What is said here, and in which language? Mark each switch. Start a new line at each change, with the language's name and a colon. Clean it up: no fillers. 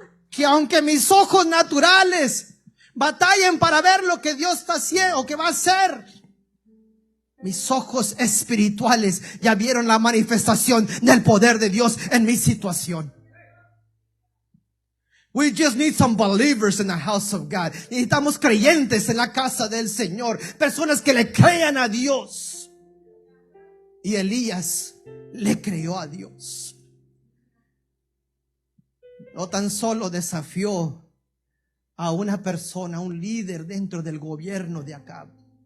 Spanish: Que aunque mis ojos naturales batallen para ver lo que Dios está haciendo o que va a hacer, mis ojos espirituales ya vieron la manifestación del poder de Dios en mi situación.
English: We just need some believers in the house of God.
Spanish: Necesitamos creyentes en la casa del Señor. Personas que le crean a Dios. Y Elías le creyó a Dios. No tan solo desafió a una persona, un líder dentro del gobierno de Acab.